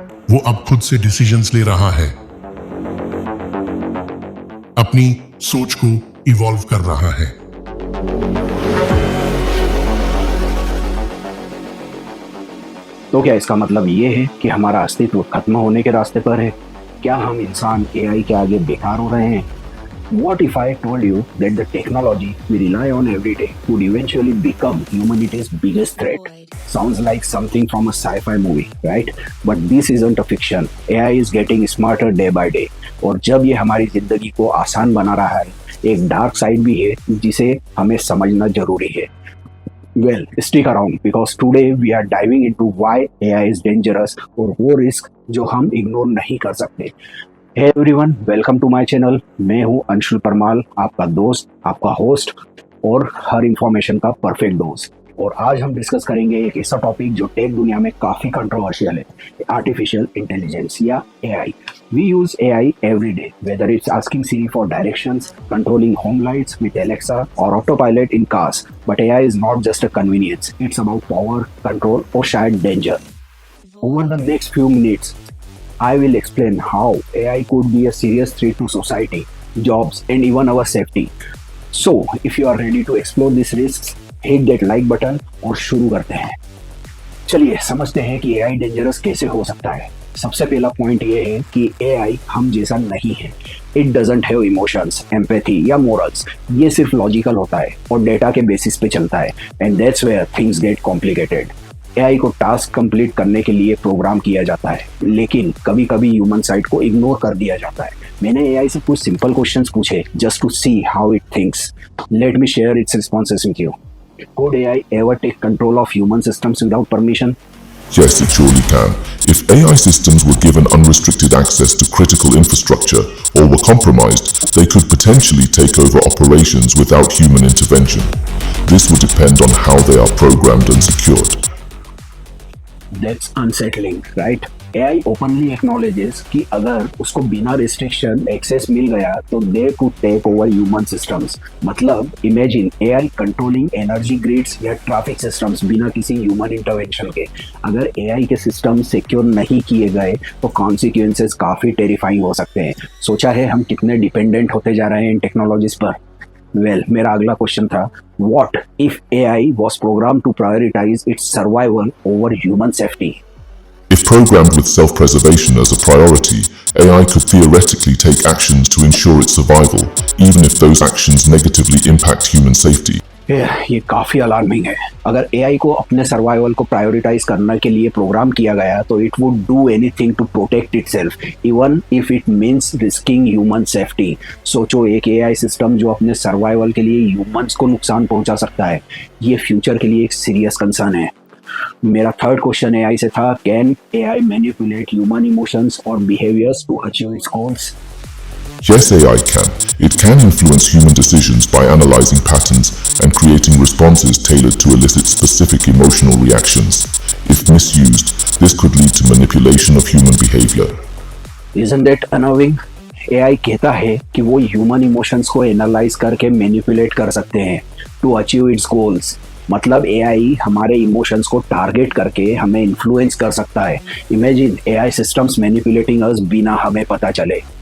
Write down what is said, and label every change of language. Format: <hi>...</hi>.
<hi>वो अब खुद से डिसीजंस ले रहा है, अपनी सोच को इवॉल्व कर रहा है। तो क्या इसका मतलब ये है कि हमारा अस्तित्व खत्म होने के रास्ते पर है? क्या हम इंसान एआई के आगे बेकार हो रहे हैं?</hi> <en>What if I told you that the technology we rely on every day could eventually become humanity's biggest threat? Sounds like something from a sci-fi movie, right? But this isn't a fiction. AI is getting smarter day by day.</en> <hi>और जब ये हमारी जिंदगी को आसान बना रहा है, एक डार्क साइड भी है जिसे हमें समझना जरूरी है।</hi> <en>Well, stick around because today we are diving into why AI is dangerous</en> <hi>और वो रिस्क जो हम इग्नोर नहीं कर सकते।</hi> <en>Hey everyone, welcome to my channel.</en> <hi>मैं हूँ अंशुल परमाल, आपका दोस्त, आपका होस्ट और हर इंफॉर्मेशन का परफेक्ट दोस्त। और आज हम डिस्कस करेंगे एक ऐसा टॉपिक जो टेक दुनिया में काफ़ी कंट्रोवर्शियल है, आर्टिफिशियल इंटेलिजेंस या AI.</hi> <en>We use AI every day, whether it's asking Siri for directions, controlling home lights with Alexa, or autopilot in cars. But AI is not just a convenience, it's about power, control, or शायद danger. Over the next few minutes, I will explain how AI could be a serious threat to society, jobs, and even our safety. So, if you are ready to explore these risks, hit that like button</en> <hi>और शुरू करते हैं। चलिए समझते हैं कि AI dangerous कैसे हो सकता है। सबसे पहला पॉइंट ये है कि AI हम जैसा नहीं है।</hi> <en>It doesn't have emotions, empathy या morals.</en> <hi>ये सिर्फ लॉजिकल होता है और डेटा के बेसिस पे चलता है।</hi> <en>And that's where things get complicated.</en> <hi>AI को टास्क कंप्लीट करने के लिए प्रोग्राम किया जाता है, लेकिन कभी कभी ह्यूमन साइड को इग्नोर कर दिया जाता है। मैंने AI से कुछ सिंपल क्वेश्चंस पूछे</hi> <en>Just to see how it thinks. Let me share its responses with you. Could AI ever take control of human systems without permission? Yes, it surely can. If AI systems were given unrestricted access to critical infrastructure or were compromised, they could potentially take over operations without human intervention. This would depend on how they are programmed and secured. That's unsettling, right? AI openly acknowledges</en> <hi>कि अगर उसको बिना restriction access मिल गया तो</hi> <en>they could take over human systems. मतलब imagine AI controlling energy grids या traffic systems</en> <hi>बिना किसी</hi> <en>human intervention के।</en> <hi>अगर AI के सिस्टम सिक्योर नहीं किए गए तो consequences काफ़ी टेरिफाइंग हो सकते हैं। सोचा है हम कितने डिपेंडेंट होते जा रहे हैं इन टेक्नोलॉजीज पर।</hi> <en>Well,</en> <hi>मेरा अगला क्वेश्चन था,</hi> <en>what if AI was programmed to prioritize its survival over human safety? If programmed with self-preservation as a priority, AI could theoretically take actions to ensure its survival, even if those actions negatively impact human safety.</en> <hi>ये काफ़ी alarming है। अगर AI को अपने survival को prioritise करने के लिए प्रोग्राम किया गया तो</hi> <en>It would do anything to protect itself, even if it means risking human safety.</en> <hi>सोचो एक AI सिस्टम जो अपने सर्वाइवल के लिए ह्यूमंस को नुकसान पहुंचा सकता है, ये फ्यूचर के लिए एक सीरियस कंसर्न है। मेरा थर्ड क्वेश्चन AI से था,</hi> <en>Can AI manipulate human emotions और behaviours to achieve its goals? Yes, AI can. It can influence human decisions by analyzing patterns and creating responses tailored to elicit specific emotional reactions. If misused, this could lead to manipulation of human behavior. Isn't that unnerving?</en> <hi>AI कहता है कि वो human emotions को analyse करके manipulate कर सकते हैं to achieve it's goals. मतलब AI हमारे इमोशंस को टारगेट करके हमें इन्फ्लुएंस कर सकता है।</hi> <en>imagine AI systems manipulating us</en> <hi>बिना हमें पता चले।</hi>